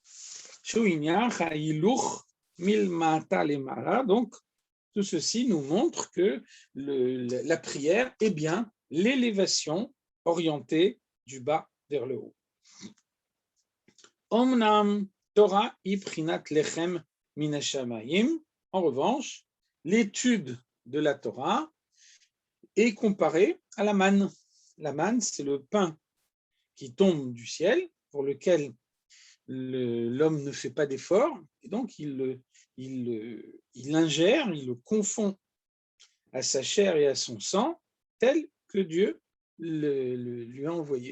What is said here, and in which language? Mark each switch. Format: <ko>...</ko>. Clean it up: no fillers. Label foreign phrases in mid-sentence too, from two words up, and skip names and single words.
<fr>Donc, tout ceci nous montre que la prière est bien l'élévation orientée du bas vers le haut.</fr> <he>אמנם תורה איפרינת לחם מן השמים.</he> <fr>En revanche, l'étude de la Torah est comparée à la manne. La manne, c'est le pain qui tombe du ciel, pour lequel l'homme ne fait pas d'effort, et donc il l'ingère, il le confond à sa chair et à son sang, tel que Dieu lui a envoyé.</fr>